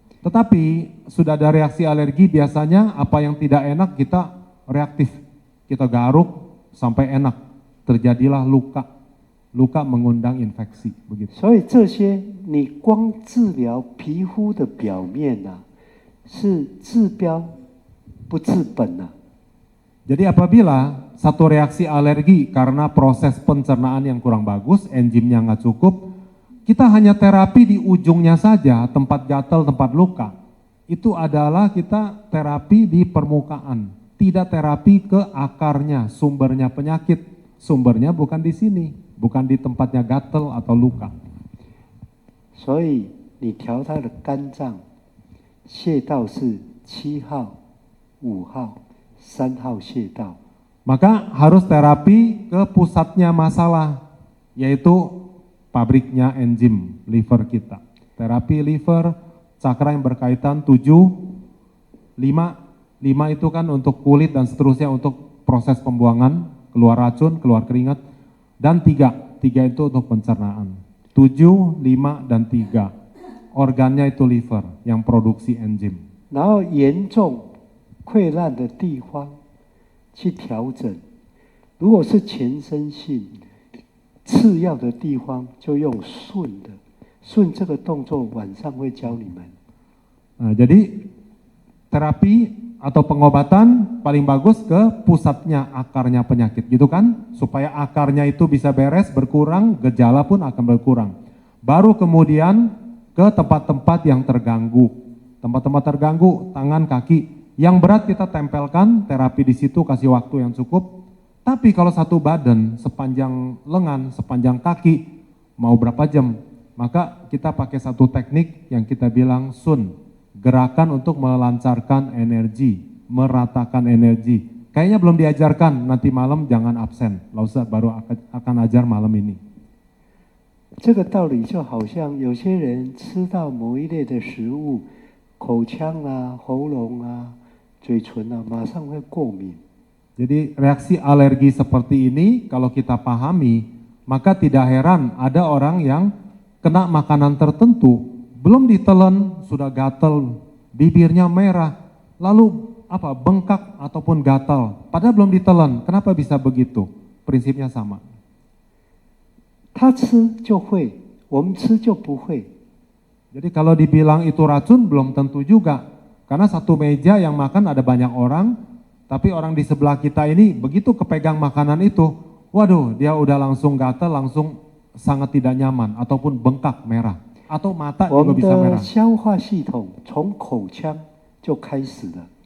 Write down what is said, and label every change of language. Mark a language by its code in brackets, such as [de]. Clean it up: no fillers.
[id] Tetapi sudah ada reaksi alergi, biasanya apa yang tidak enak kita reaktif, kita garuk sampai enak, terjadilah luka. Luka mengundang infeksi, begitu. [zh] 所以这些你光治疗皮肤的表面啊，是治标不治本啊。 [id] Jadi apabila satu reaksi alergi karena proses pencernaan yang kurang bagus, enzimnya nggak cukup, kita hanya terapi di ujungnya saja, tempat gatal, tempat luka. Itu adalah kita terapi di permukaan, tidak terapi ke akarnya, sumbernya penyakit. Sumbernya bukan di sini, bukan di tempatnya gatal atau luka. [zh] 所以你调它的肝脏，穴道是7号、5号、3号穴道。 [id] Maka harus terapi ke pusatnya masalah, yaitu pabriknya enzim liver kita. Terapi liver, cakra yang berkaitan 7, 5 itu kan untuk kulit dan seterusnya untuk proses pembuangan, keluar racun, keluar keringat, dan 3 itu untuk pencernaan. 7, 5, dan 3 organnya itu liver yang produksi enzim. [zh] 然后严重溃烂的地方去调整，如果是全身性次要的地方，就用顺的。顺这个动作晚上会教你们。 [id] Nah, jadi terapi atau pengobatan paling bagus ke pusatnya, akarnya penyakit, gitu kan? Supaya akarnya itu bisa beres, berkurang, gejala pun akan berkurang. Baru kemudian ke tempat-tempat yang terganggu. Tempat-tempat terganggu, tangan, kaki. Yang berat kita tempelkan, terapi di situ, kasih waktu yang cukup. Tapi kalau satu badan, sepanjang lengan, sepanjang kaki, mau berapa jam? Maka kita pakai satu teknik yang kita bilang sun. Gerakan untuk melancarkan energi, meratakan energi. Kayaknya belum diajarkan, nanti malam jangan absen. Lausa baru akan ajar malam ini. [zh] 这个道理就好像有些人吃到某一类的食物，口腔啊、喉咙啊、嘴唇啊，马上会过敏。 [id] Jadi reaksi alergi seperti ini kalau kita pahami, maka tidak heran ada orang yang kena makanan tertentu, belum ditelan sudah gatal, bibirnya merah, lalu bengkak ataupun gatal, padahal belum ditelan. Kenapa bisa begitu? Prinsipnya sama. [zh] 他吃就会，我们吃就不会。 [id] Jadi kalau dibilang itu racun belum tentu juga, karena satu meja yang makan ada banyak orang, tapi orang di sebelah kita ini begitu kepegang makanan itu, waduh dia udah langsung gatal, langsung sangat tidak nyaman ataupun bengkak merah atau mata juga bisa merah. [zh] 消化系统从口腔就开始了。